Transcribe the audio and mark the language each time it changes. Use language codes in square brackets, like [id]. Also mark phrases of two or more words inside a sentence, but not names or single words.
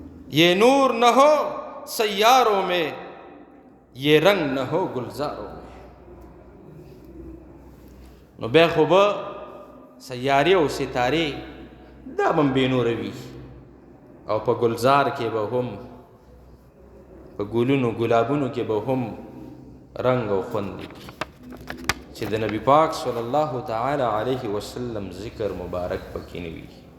[ur] یہ نور نہ ہو سیاروں میں، یہ رنگ نہ ہو گلزاروں میں. [ps] نو بیا خو به سیارې او ستارې دا به هم بېنوره وي او په ګلزار کې به هم په ګلونو ګلابونو کې به هم رنګ او خوند وي چې د نبي پاک [ar] صلی الله تعالی علیه وسلم [ps] ذکر مبارک پکې نه وي.